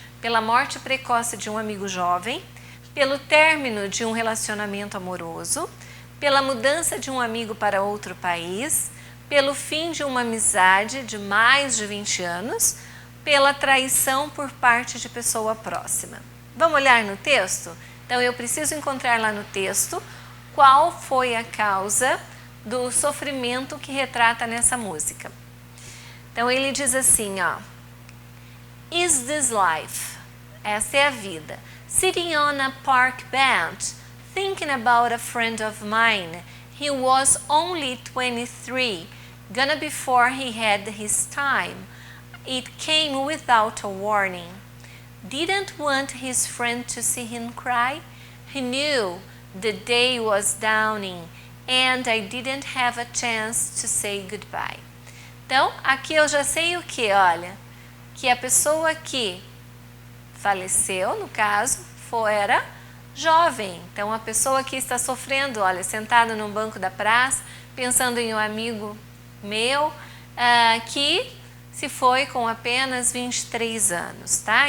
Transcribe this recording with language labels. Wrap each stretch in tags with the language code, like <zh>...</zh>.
<pt>Pela morte precoce de um amigo jovem, pelo término de um relacionamento amoroso, pela mudança de um amigo para outro país, pelo fim de uma amizade de mais de 20 anos, pela traição por parte de pessoa próxima. Vamos olhar no texto? Então eu preciso encontrar lá no texto qual foi a causa do sofrimento que retrata nessa música. Então ele diz assim, ó:</pt> <en>Is this life?</en> <pt>Essa é a vida.</pt> <en>Sitting on a park bench, thinking about a friend of mine. He was only 23, gonna before he had his time. It came without a warning. Didn't want his friend to see him cry. He knew the day was dawning and I didn't have a chance to say goodbye.</en> <pt>Então, aqui eu já sei o que, olha, que a pessoa que faleceu, no caso, era jovem. Então, a pessoa que está sofrendo, olha, sentada num banco da praça, pensando em um amigo meu, que se foi com apenas 23 anos, tá?</pt>